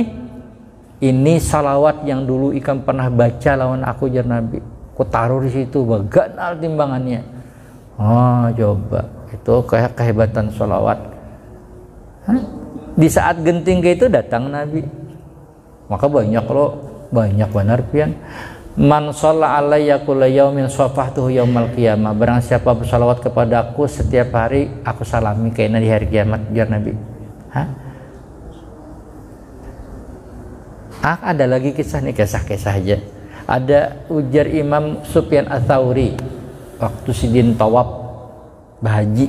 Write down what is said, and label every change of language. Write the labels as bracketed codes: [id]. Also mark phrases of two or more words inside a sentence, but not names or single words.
[bjn] Ini salawat yang dulu Ikam pernah baca lawan aku jar Nabi. Ku taruh di situ, baganal timbangannya. Coba itu kayak kehebatan salawat. Di saat genting kayak itu datang Nabi. Maka banyak benar pian. [ar] من صلى علي كل يوم صافحته يوم القيامة. [bjn] Barang siapa bersalawat kepadaku setiap hari, aku salami kayaknya di hari kiamat, jar Nabi. Ada lagi kisah nih, kisah aja. Ada ujar Imam Sufyan Ats-Tsauri waktu sidin tawaf berhaji.